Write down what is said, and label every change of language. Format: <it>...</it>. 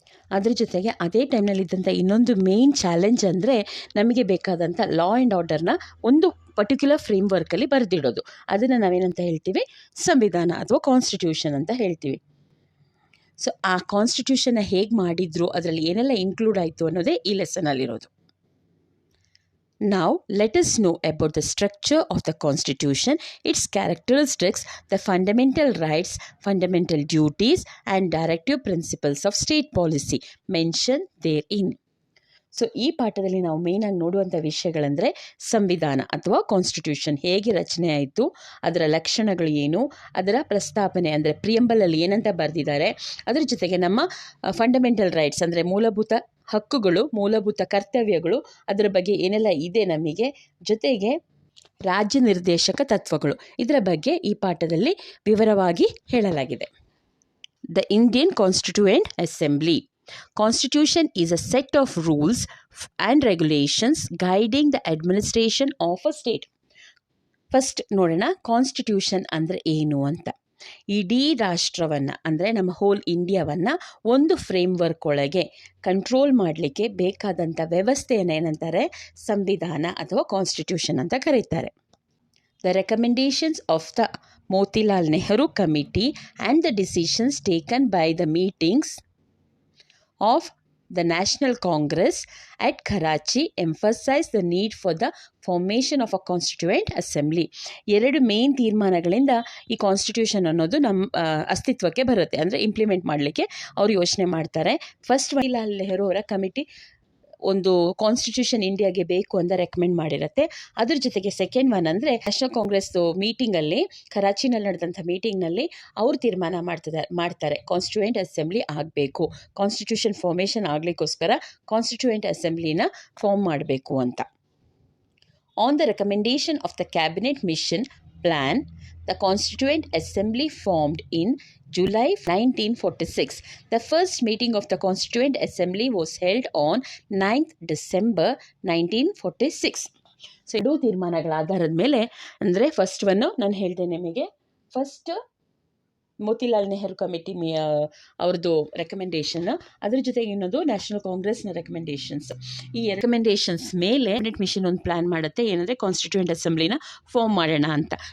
<kn>ಅದ್ರ ಜೊತೆಗೆ ಅದೇ ಟೈಮ್ನಲ್ಲಿದ್ದಂಥ ಇನ್ನೊಂದು ಮೇನ್ ಚಾಲೆಂಜ್ ಅಂದರೆ ನಮಗೆ ಬೇಕಾದಂಥ ಲಾ ಆ್ಯಂಡ್ ಆರ್ಡರ್ನ ಒಂದು ಪರ್ಟಿಕ್ಯುಲರ್ ಫ್ರೇಮ್ವರ್ಕಲ್ಲಿ ಬರೆದಿಡೋದು. ಅದನ್ನು ನಾವೇನಂತ ಹೇಳ್ತೀವಿ, ಸಂವಿಧಾನ ಅಥವಾ ಕಾನ್ಸ್ಟಿಟ್ಯೂಷನ್ ಅಂತ ಹೇಳ್ತೀವಿ. ಸೊ ಆ ಕಾನ್ಸ್ಟಿಟ್ಯೂಷನ್ನ ಹೇಗೆ ಮಾಡಿದ್ರು, ಅದರಲ್ಲಿ ಏನೆಲ್ಲ ಇನ್ಕ್ಲೂಡ್ ಆಯಿತು ಅನ್ನೋದೇ ಈ ಲೆಸನಲ್ಲಿರೋದು.</kn> <en>Now, let us know about the structure of the Constitution, its characteristics, the fundamental rights, fundamental duties, and directive principles of state policy mentioned therein.</en> <kn>So ಈ ಪಾಠದಲ್ಲಿ ನಾವು ಮೇಯ್ನಾಗಿ ನೋಡುವಂಥ ವಿಷಯಗಳಂದರೆ ಸಂವಿಧಾನ ಅಥವಾ ಕಾನ್ಸ್ಟಿಟ್ಯೂಷನ್ ಹೇಗೆ ರಚನೆ ಆಯಿತು, ಅದರ ಲಕ್ಷಣಗಳು ಏನು, ಅದರ ಪ್ರಸ್ತಾಪನೆ ಅಂದರೆ ಪ್ರಿಯಂಬಲಲ್ಲಿ ಏನಂತ ಬರೆದಿದ್ದಾರೆ, ಅದರ ಜೊತೆಗೆ ನಮ್ಮ ಫಂಡಮೆಂಟಲ್ ರೈಟ್ಸ್ ಅಂದರೆ ಮೂಲಭೂತ ಹಕ್ಕುಗಳು, ಮೂಲಭೂತ ಕರ್ತವ್ಯಗಳು, ಅದರ ಬಗ್ಗೆ ಏನೆಲ್ಲ ಇದೆ ನಮಗೆ, ಜೊತೆಗೆ ರಾಜ್ಯ ನಿರ್ದೇಶಕ ತತ್ವಗಳು, ಇದರ ಬಗ್ಗೆ ಈ ಪಾಠದಲ್ಲಿ ವಿವರವಾಗಿ ಹೇಳಲಾಗಿದೆ.</kn> <en>The Indian Constituent Assembly. Constitution is a set of rules and regulations guiding the administration of a state.</en> <kn>First ನೋಡೋಣ ಕಾನ್ಸ್ಟಿಟ್ಯೂಷನ್ ಅಂದರೆ ಏನು ಅಂತ. ಇಡೀ ರಾಷ್ಟ್ರವನ್ನು ಅಂದರೆ ನಮ್ಮ ಹೋಲ್ ಇಂಡಿಯಾವನ್ನು ಒಂದು ಫ್ರೇಮ್ವರ್ಕ್ ಒಳಗೆ ಕಂಟ್ರೋಲ್ ಮಾಡಲಿಕ್ಕೆ ಬೇಕಾದಂಥ ವ್ಯವಸ್ಥೆಯನ್ನು ಏನಂತಾರೆ, ಸಂವಿಧಾನ ಅಥವಾ ಕಾನ್ಸ್ಟಿಟ್ಯೂಷನ್ ಅಂತ ಕರೀತಾರೆ.</kn> <en>The recommendations of the Motilal Nehru Committee and the decisions taken by the meetings of the National Congress at Karachi emphasize the need for the formation of a constituent assembly.</en> <kn>ಎರಡು main ತೀರ್ಮಾನಗಳಿಂದ ಈ constitution ಅನ್ನೋದು ನಮ್ಮ ಅಸ್ತಿತ್ವಕ್ಕೆ ಬರುತ್ತೆ, ಅಂದರೆ implement ಮಾಡಲಿಕ್ಕೆ ಅವರು ಯೋಚನೆ ಮಾಡ್ತಾರೆ. ಫಸ್ಟ್ ಜವಾಹರ್ಲಾಲ್ ನೆಹರು ಅವರ ಕಮಿಟಿ ಒಂದು ಕಾನ್ಸ್ಟಿಟ್ಯೂಷನ್ ಇಂಡಿಯಾಗೆ ಬೇಕು ಅಂತ ರೆಕಮೆಂಡ್ ಮಾಡಿರುತ್ತೆ. ಅದ್ರ ಜೊತೆಗೆ ಸೆಕೆಂಡ್ ಒನ್ ಅಂದರೆ ನ್ಯಾಷನಲ್ ಕಾಂಗ್ರೆಸ್ ಮೀಟಿಂಗಲ್ಲಿ, ಕರಾಚಿನಲ್ಲಿ ನಡೆದಂಥ ಮೀಟಿಂಗ್ನಲ್ಲಿ ಅವರು ತೀರ್ಮಾನ ಮಾಡ್ತಾರೆ ಕಾನ್ಸ್ಟಿಟ್ಯೂಯೆಂಟ್ ಅಸೆಂಬ್ಲಿ ಆಗಬೇಕು, ಕಾನ್ಸ್ಟಿಟ್ಯೂಷನ್ ಫಾರ್ಮೇಷನ್ ಆಗಲಿಕ್ಕೋಸ್ಕರ ಕಾನ್ಸ್ಟಿಟ್ಯೂಯೆಂಟ್ ಅಸೆಂಬ್ಲಿನ ಫಾರ್ಮ್ ಮಾಡಬೇಕು ಅಂತ.</kn> <en>On the recommendation of the Cabinet Mission plan, the Constituent Assembly formed in July 1946. The first meeting of the Constituent Assembly was held on 9th December 1946.</en> <kn>So ಎರಡೂ ತೀರ್ಮಾನಗಳ ಆಧಾರದ ಮೇಲೆ ಅಂದರೆ first one ನಾನು ಹೇಳ್ತೇನೆ ನಿಮಗೆ. First Motilal Nehru committee ಅವ್ರದ್ದು recommendation, ಅದ್ರ ಜೊತೆಗೆ ಇನ್ನೊಂದು ನ್ಯಾಷನಲ್ ಕಾಂಗ್ರೆಸ್ನ ರೆಕಮೆಂಡೇಷನ್ಸ್. ಈ ರೆಕಮೆಂಡೇಷನ್ಸ್ ಮೇಲೆ ಕ್ಯಾಬಿನೆಟ್ ಮಿಷನ್ ಒಂದು ಪ್ಲ್ಯಾನ್ ಮಾಡುತ್ತೆ, ಏನಂದರೆ ಕಾನ್ಸ್ಟಿಟ್ಯೂಯೆಂಟ್ ಅಸೆಂಬ್ಲಿನ ಫಾರ್ಮ್ ಮಾಡೋಣ ಅಂತ.</kn>